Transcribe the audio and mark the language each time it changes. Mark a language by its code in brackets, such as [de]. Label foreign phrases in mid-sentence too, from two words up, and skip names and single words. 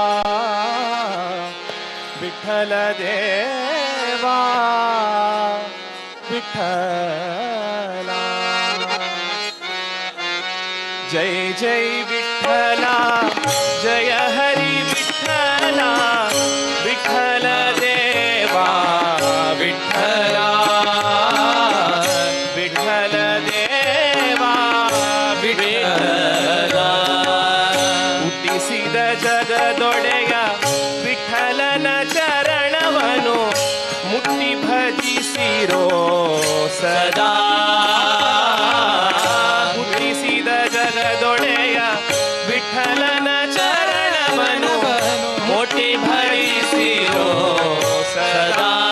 [mr] विठ्ठल देवा विठ्ठला जय जय विठ्ठला जय हरी विठ्ठला विठ्ठल देवा विठ्ठला विठ्ठल देवा विठ्ठला [kn] ಹುಟ್ಟಿಸಿದ ಜಗದೊಡೆಯ ವಿಠಲನ ಚರಣವನು ಮುಟ್ಟಿ ಭಜಿಸಿರೋ ಸದಾ ಹುಟ್ಟಿಸಿದ ಜಗದೊಡೆಯ ವಿಠಲನ ಚರಣವನು ಮುಟ್ಟಿ ಭಜಿಸಿರೋ ಸದಾ